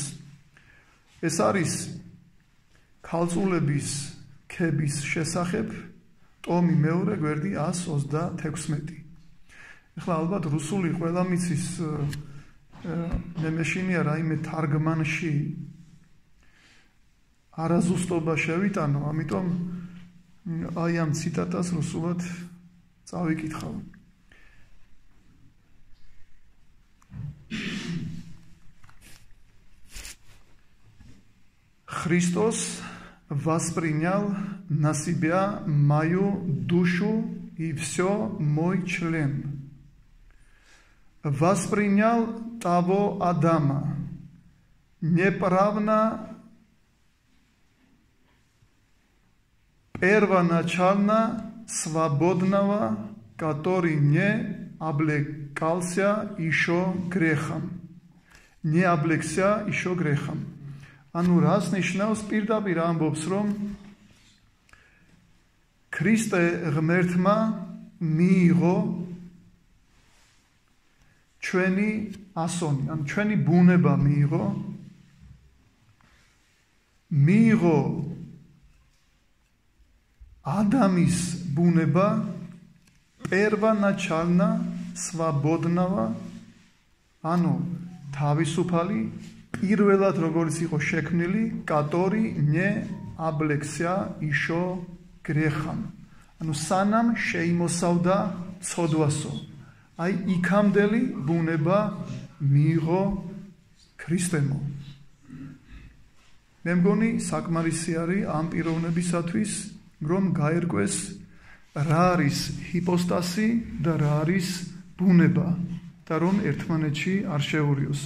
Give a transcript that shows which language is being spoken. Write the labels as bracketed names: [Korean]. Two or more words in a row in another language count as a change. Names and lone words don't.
[Georgian] ეს არის ქალწულების ქების შესახებ ტომი მეორე გვერდი 126. ეხლა ალბათ რუსული ყველა მიცის, მე მეშინია რაიმე თარგმანში არაზუსტობა შევიტანო, ამიტომ აი ამ ციტატას რუსულად წავიკითხავ. [Russian] Христос воспринял на себя мою душу и все мой член. Воспринял того Адама, неправно, первоначально свободного, который не облекался еще грехом. Не облекся еще грехом. [Georgian] ანუ რას ნიშნავს პირდაპირ ამბობს რომ ქრისტე ღმერთმა მიიღო ჩვენი ასონი, ანუ ჩვენი ბუნება მიიღო ადამიანის ბუნება [Russian] первоначально свободного, [Georgian] ანუ თავისუფალი პირველად როგორც იყო შექმნილი, [Russian] который не облекся еще грехом. [Georgian] ანუ სანამ შეიმოსავდა ცოდვასო. აი იქამდელი ბუნება მიიღო ქრისტემო. მე მგონი საკმარისი არის ამ პიროვნებისათვის, რომ გაერკვეს რა არის ჰიპოსტასი და რა არის ბუნება და რომ ერთმანეთში არ შეურიოს.